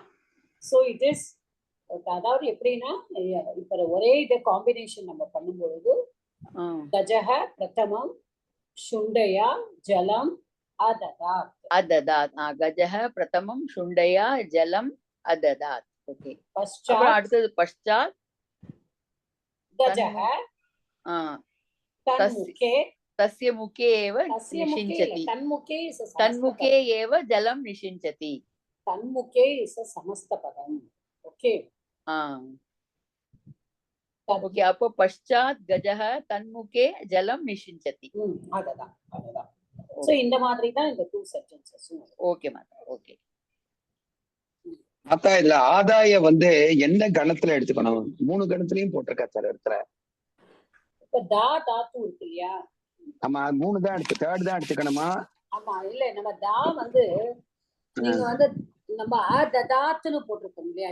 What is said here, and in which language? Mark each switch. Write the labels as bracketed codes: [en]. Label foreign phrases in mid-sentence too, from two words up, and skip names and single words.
[en] so it is [ta] அதாவது எப்படின்னா இப்ப ஒரே இத காம்பினேஷன் நம்ம பண்ணும்பொழுது [sa] गजः प्रथमम् शुण्डया जलम् आददात् आददात् गजः प्रथमम् शुण्डया जलम् आददात्. [ta] ஓகே அப்புறம் அடுத்தது பஷ்சாத் [sa] गजः तन्मुखे तस्य मुखे एव निषिञ्चति तन्मुखे एव जलं निषिञ्चति. तन्मुखे [en] is a [sa] समस्त पदम. [en] ओके [ta] ओके அப்போ [sa] पश्चात् गजः तन्मुखे जलम् निषिञ्चति. [ta] அததான் சோ இந்த மாதிரி தான் இந்த [en] two sentences. [ta] ஓகே மாதா ஓகே. மாதா இல்ல ஆதாய வந்து எந்த கணத்துல எடுத்துக்கணும்? மூணு கணத்துலயும் போட்டிருக்கா சார் இடத்துல. இப்ப தாத்து இருக்கு இல்லையா? ஆமா மூணு தான் எடுத்து தேர்ட் தான் எடுத்துக்கணுமா? ஆமா இல்ல நம்ம தா வந்து நீங்க வந்து நம்ம ததாத்துன்னு போட்டிருக்கோம் இல்லையா?